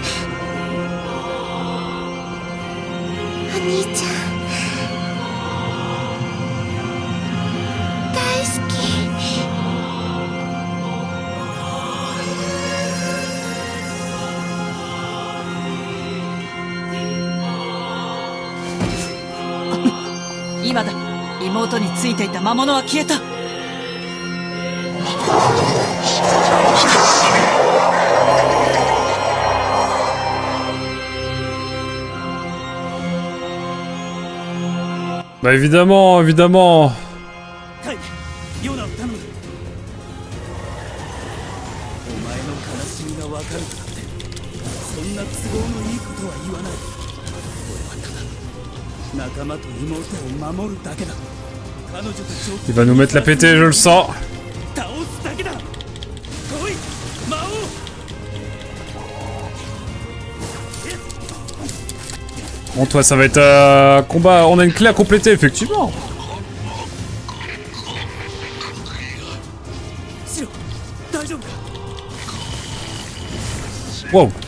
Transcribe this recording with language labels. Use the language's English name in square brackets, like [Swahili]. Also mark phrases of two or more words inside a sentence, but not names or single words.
[Japanese] お兄ちゃん、大好き。今だ。妹についていた魔物は消えた。 [French] Bah évidemment, évidemment. [Japanese] タイ、ヨナを頼む。お前の悲しみが分かるとだって、そんな都合のいいことは言わない。俺はただ仲間と妹を守るだけだ。彼女と [French] Il va nous mettre la pétée, je le sens. [Japanese] 倒すだけだ。来い、魔王。 [French] Bon, toi, ça va être un combat. On a une clé à compléter, effectivement. [Japanese] シロ、大丈夫か。 Wow.